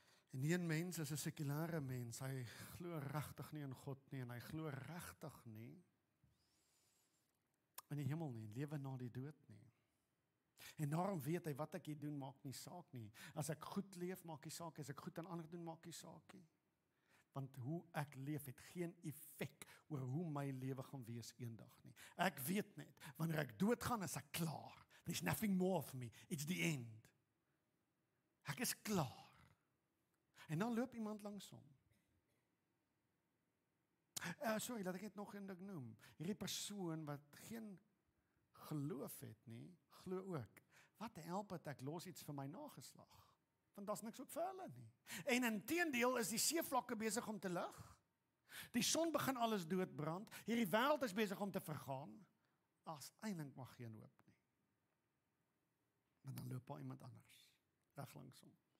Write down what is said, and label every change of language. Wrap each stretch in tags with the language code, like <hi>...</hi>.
<af>En die een mens is 'n sekulêre mens, hy glo regtig nie in God nie, en hy glo regtig nie in die hemel nie, lewe na die dood nie. En daarom weet hy, wat ek hier doen, maak nie saak nie. As ek goed leef, maak nie saak, as ek goed aan ander doen, maak nie saak nie. Want hoe ek leef het geen effek oor hoe my lewe gaan wees eendag nie. Ek weet net, wanneer ek doodgaan, is ek klaar.</af> <en>There's nothing more for me, it's the end.</en> <af>Ek is klaar. En dan loop iemand langs hom. Sorry, laat ek dit nog een ding noem. Hierdie persoon wat geen geloof het nie, glo ook, wat help het ek los iets vir my nageslag? Want daar's niks ook vir hulle nie. En inteendeel is die seevlakke besig om te lig. Die son begin alles doodbrand. Hierdie wêreld is besig om te vergaan. As eintlik maar geen hoop nie. Maar dan loop daar iemand anders reg langs hom.</af>